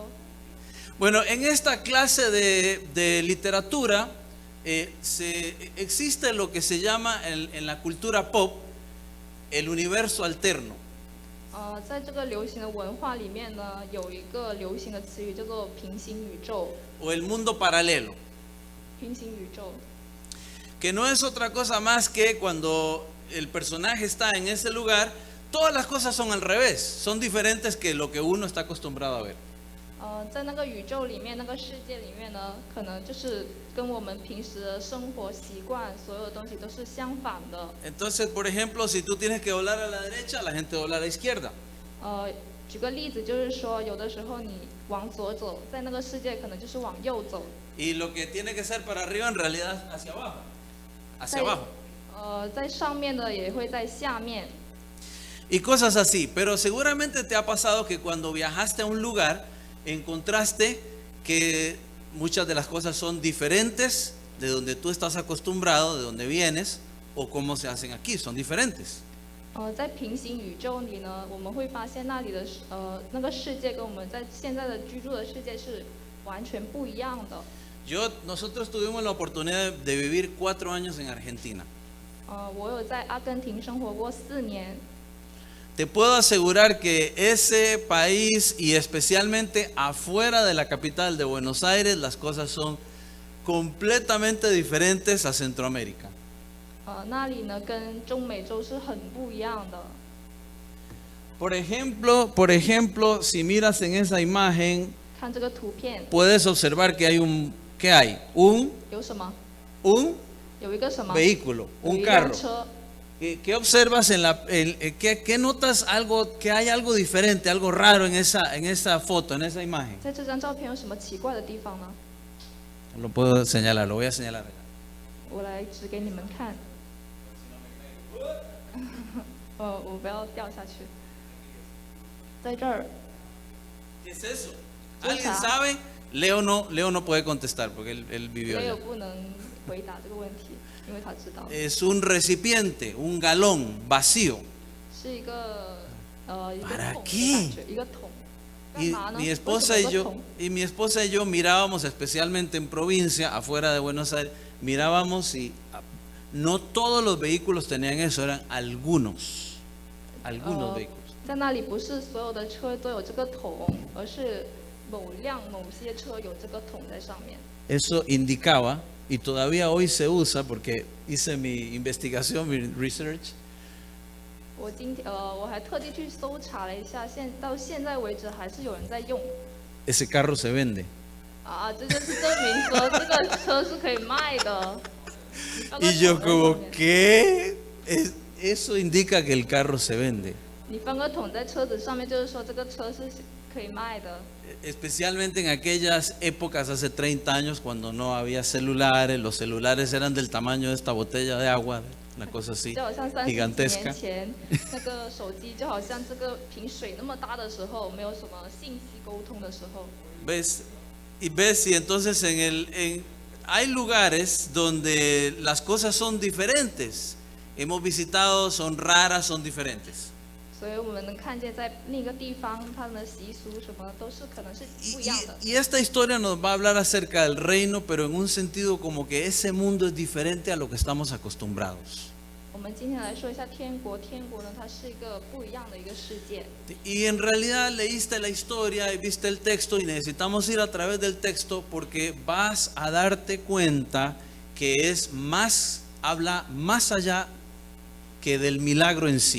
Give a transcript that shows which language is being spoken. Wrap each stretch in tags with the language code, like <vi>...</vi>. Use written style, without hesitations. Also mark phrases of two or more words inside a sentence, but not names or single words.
<es>Bueno, en esta clase de literatura existe lo que se llama en la cultura pop el universo alterno.</es> <zh>在这个流行的文化里面呢，有一个流行的词语叫做平行宇宙。</zh> <es>O el mundo paralelo,</es> <zh>平行宇宙，</zh> <es>que no es otra cosa más que cuando el personaje está en ese lugar, todas las cosas son al revés, son diferentes que lo que uno está acostumbrado a ver.</es> <zh>在那个宇宙里面，那个世界里面呢，可能就是跟我们平时的生活习惯，所有的东西都是相反的。</zh> <es>Entonces, por ejemplo, si tú tienes que doblar a la derecha, la gente dobla a la izquierda.</es> <zh>举个例子，就是说，有的时候你往左走，在那个世界可能就是往右走。</zh> <es>Y lo que tiene que ser para arriba, en realidad, hacia abajo. Hacia</es> <zh>在</zh> <es>abajo.</es> <zh>在上面的也会在下面。</zh> <es>Y cosas así. Pero seguramente te ha pasado que cuando viajaste a un lugar, encontraste que muchas de las cosas son diferentes de donde tú estás acostumbrado, de donde vienes, o cómo se hacen aquí, son diferentes.</es> <zh>在平行宇宙里呢，我们会发现那里的那个世界跟我们在现在的居住的世界是完全不一样的。</zh> <es>Nosotros tuvimos la oportunidad de vivir 4 años en Argentina.</es> <zh>我有在阿根廷生活过4年。</zh> <es>Te puedo asegurar que ese país y especialmente afuera de la capital de Buenos Aires, las cosas son completamente diferentes a Centroamérica.</es> <zh>那里呢跟中美洲是很不一样的。</zh> <es>Por ejemplo, si miras en esa imagen,</es> <zh>看这个图片</zh> <es>puedes observar que hay un un</es> <zh>有什么？</zh> <es>un</es> <zh>有一个什么？</zh> <es>vehículo,</es> <zh>有</zh> <es>un</es> <zh>一辆</zh> <es>carro.</es> <zh>车。</zh> <es>¿Qué observas qué notas algo que hay algo diferente, algo raro en esa foto, en esa imagen?</es> <zh>在这张照片有什么奇怪的地方呢？</zh> <es>Lo puedo señalar, lo voy a señalar.</es> <zh>我来指给你们看。我不要掉下去。在这儿，</zh> <es>¿Qué es eso? Escucha. ¿Alguien sabe? Leo no puede contestar porque él vivió</es> <zh>没有</zh> <es>allá.</es> <zh>不能回答这个问题，因为他知道</zh> <es>Es un recipiente, un galón vacío.</es> <zh>是一个一个</zh> <es>¿Para</es> <zh>桶的</zh> <es>qué?</es> <zh>感觉，一个桶。干</zh> <es>Y</es> <zh>嘛呢？</zh> <es>mi</es> <zh>为什么</zh> <es>esposa</es> <zh>有</zh> <es>y</es> <zh>个</zh> <es>yo</es> <zh>桶？</zh> <es>y mi esposa y yo mirábamos, especialmente en provincia, afuera de Buenos Aires, mirábamos y no todos los vehículos tenían eso, eran algunos vehículos.</es> <zh>在那里不是所有的车都有这个桶，而是某些车有这个桶在上面。</zh> <es>Eso indicaba, y todavía hoy se usa porque hice mi investigación, mi research,</es> <zh>我还特地去搜查了一下，到现在为止还是有人在用。</zh> <es>ese carro se vende.</es> <zh>这就是证明说这个车是可以卖的。放个</zh> <es>Y yo</es> <zh>桶在上</zh> <es>como,</es> <zh>面</zh> <es>¿qué? Eso indica que el carro se vende.</es> <zh>你放个桶在车子上面，就是说这个车是可以卖的。</zh> <es>Especialmente en aquellas épocas hace 30 años cuando no había celulares, los celulares eran del tamaño de esta botella de agua, una cosa así</es> <zh>就好像30几</zh> <es>gigantesca.</es> <zh>年前，那个手机就好像这个瓶水那么大的时候，没有什么信息沟通的时候。</zh> <es>¿Ves? Y entonces hay lugares donde las cosas son diferentes. Hemos visitado, son raras, son diferentes.</es> <zh>所以我们能看见在那个地方，他们的习俗什么都是可能是不一样的。</zh> <es>Y esta historia nos va a hablar acerca del reino, pero en un sentido como que ese mundo es diferente a lo que estamos acostumbrados.</es> <zh>我们今天来说一下天国，天国呢，它是一个不一样的一个世界。</zh> <es>Y en realidad leíste la historia y viste el texto y necesitamos ir a través del texto porque vas a darte cuenta que habla más allá que del milagro en sí.</es>